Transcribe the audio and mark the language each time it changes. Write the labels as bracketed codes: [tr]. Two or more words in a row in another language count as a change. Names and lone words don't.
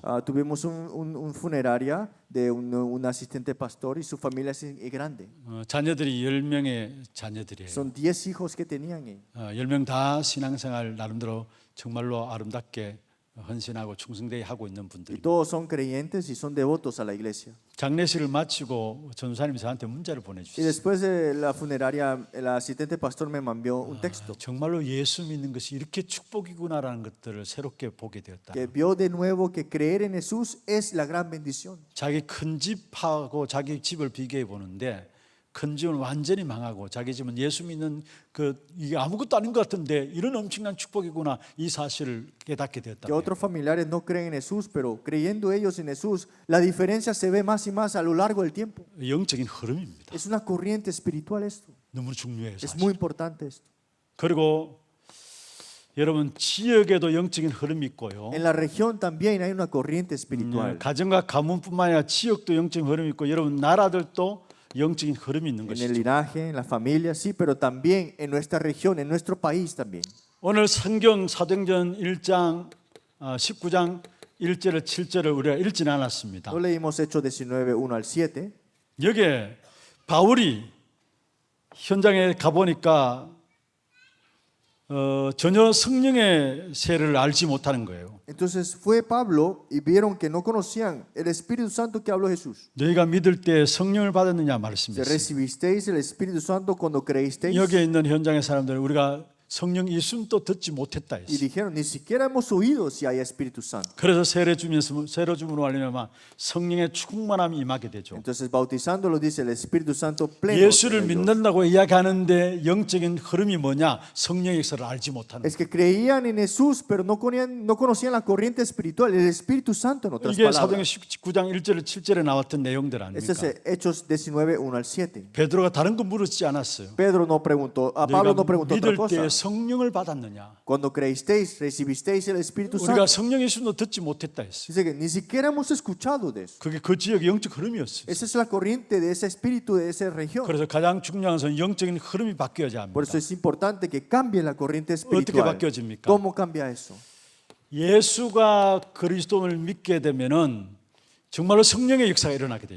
[es] Tuvimos un funeraria de un asistente pastor y su familia es grande. [ko] 자녀들이 10명의 자녀들이에요. [es] Son 10 hijos que tenían. [ko] 10명 다 신앙생활 나름대로 정말로 아름답게 헌신하고 충성되게 하고 있는 [es] Y [ko] 분들입니다. [es] todos son creyentes y son devotos a la iglesia. [ko] 장례식을 마치고 전수사님이 저한테 문자를 [es] Y [ko] 보내주셨어요. [es] después de la funeraria, el asistente pastor me envió un texto [ko] 정말로 예수 믿는 것이 이렇게 축복이구나라는 것들을 새롭게 보게 되었다. [es] que vio de nuevo que creer en Jesús es la gran bendición. [ko] 자기 큰 집하고 자기 집을 비교해 보는데 큰 집은 완전히 망하고 자기 집은 예수 믿는 이게 아무것도 아닌 것 같은데 이런 엄청난 축복이구나 이 사실을 깨닫게 되었다. [es] Que otros familiares no creen en Jesús, pero creyendo ellos en Jesús, la diferencia se ve más y más a lo largo del tiempo. [ko] 영적인 흐름입니다. [es] Es una corriente espiritual esto. [ko] 너무 중요해요. [es] Es [ko] 사실. [es] muy importante esto. [ko] 그리고 여러분 지역에도 영적인 흐름이 있고요. [es] En la región también hay una corriente espiritual. [ko] 가정과 가문뿐만 아니라 지역도 영적인 흐름이 있고 여러분 나라들도 영적인 흐름이 있는 [es] En el [ko] 것이죠. [es] linaje, en la familia, sí, pero también en nuestra región, en nuestro país también. [ko] 오늘 성경 사도행전 1장 19장 1절을 7절을 우리가 읽진 않았습니다. [es] No leímos Hechos 19, 1 al 7. [ko] 여기에 바울이 현장에 가보니까 전혀 성령의 세를 알지 못하는 거예요. [es] Entonces fue Pablo y vieron que no conocían el Espíritu Santo que habló Jesús. [ko] 너희가 믿을 때 성령을 받았느냐 [es] Si [ko] 말씀했어요. [es] recibisteis el Espíritu Santo cuando creísteis. [ko] 여기에 있는 현장의 사람들 우리가 성령 있음도 듣지 못했다 [es] Y [ko] 했어요. [es] dijeron, ni siquiera hemos oído si hay Espíritu Santo. [ko] 그래서 세례 줌으로 알리면 성령의 충만함이 임하게 되죠. [es] Entonces bautizándolo dice el Espíritu Santo pleno. [ko] 예수를 [es] en ellos. [ko] 믿는다고 이야기하는데 영적인 흐름이 뭐냐? 성령의 역사를 알지 못하는 [es] Es que creían en Jesús, pero no conocían la corriente espiritual, el Espíritu Santo en otras [ko] 이게 사도행 [es] palabras. [ko] 19장 1절 7절에 나왔던 내용들 [es] Este es [ko] 아닙니까? [es] Hechos 19, 1 al 7. [ko] 베드로가 다른 거 물었지 않았어요. [es] Pedro no preguntó, a Pablo no [ko] 너희가 [es] preguntó otra [ko] 믿을 때 [es] cosa. [ko] 성령을 받았느냐? [es] Cuando creísteis, recibisteis el Espíritu [ko] 우리가 [es] Santo. [ko] 성령의 있음도 듣지 못했다 했어요. [es] Dice que ni siquiera hemos escuchado de eso. [ko] 그게 그 지역의 영적 흐름이었어요. [es] Esa es la corriente de ese espíritu de esa región. [ko] 그래서 가장 중요한 것은 영적인 흐름이 바뀌어야 [es] Por [ko] 합니다. [es] eso es importante que cambie la corriente [ko] 어떻게 [es] espiritual. [ko] 바뀌어집니까? [es] ¿Cómo cambia eso? [ko] 예수가 그리스도를 믿게 되면은 정말로 성령의 역사가 일어나게 돼 있어요.